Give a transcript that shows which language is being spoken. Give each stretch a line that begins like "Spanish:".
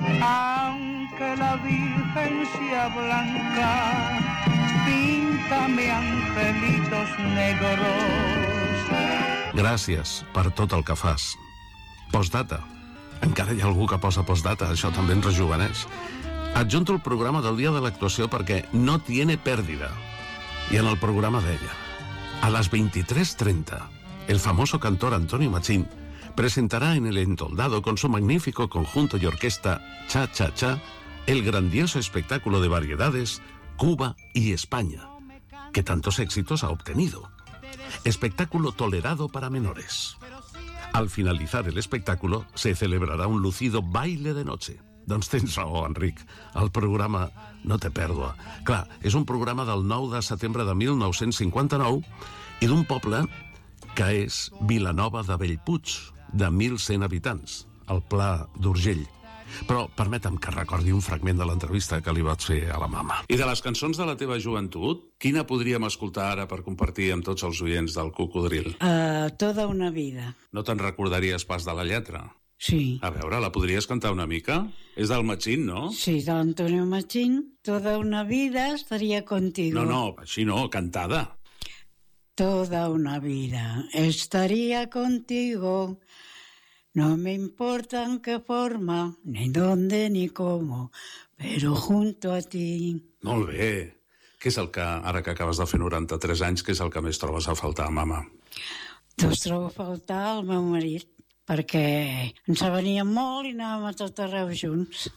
Spanish: Aunque la Virgen sea blanca, píntame angelitos negros."
Catalan: Gràcies per tot el que fas. Postdata. Encara hi ha algú que posa postdata, això també ens rejuveneix. Adjunto el programa del dia de l'actuació perquè no tiene pèrdida. I en el programa deia:
Spanish: "A les 23:30, el famoso cantor Antonio Machín presentará en el Entoldado con su magnífico conjunto y orquesta Cha Cha Cha el grandioso espectáculo de variedades Cuba y España, que tantos éxitos ha obtenido. Espectáculo tolerado para menores. Al finalizar el espectáculo se celebrará un lucido baile de noche."
Catalan: Doncs tens raó, Enric. El programa No te perdo. Clar, és un programa del 9 de setembre de 1959 i d'un poble que és Vilanova de Bellpuig, de 1.100 habitants, al Pla d'Urgell. Però permeta'm que recordi un fragment de l'entrevista que li vaig fer a la mama. "I de les cançons de la teva joventut, quina podríem escoltar ara per compartir amb tots els oients del Cocodril?"
Spanish: Toda una vida.
Catalan: "No te'n recordaries pas de la lletra?" "Sí." "A veure, la podries cantar una mica? És del Machín, no?" "Sí, de l'Antonio Machín.
Spanish: Toda una vida estaria contigo."
Catalan: "No, no, així no, cantada."
Spanish: "Toda una vida estaría contigo, no me importa en qué forma, ni dónde ni cómo, pero junto a ti."
Catalan: Molt bé. Què és el que, ara que acabes de fer 93 anys, què és el que més trobes a faltar, mama? Doncs trobo a faltar el meu marit, perquè ens venia molt i anàvem a tot arreu junts.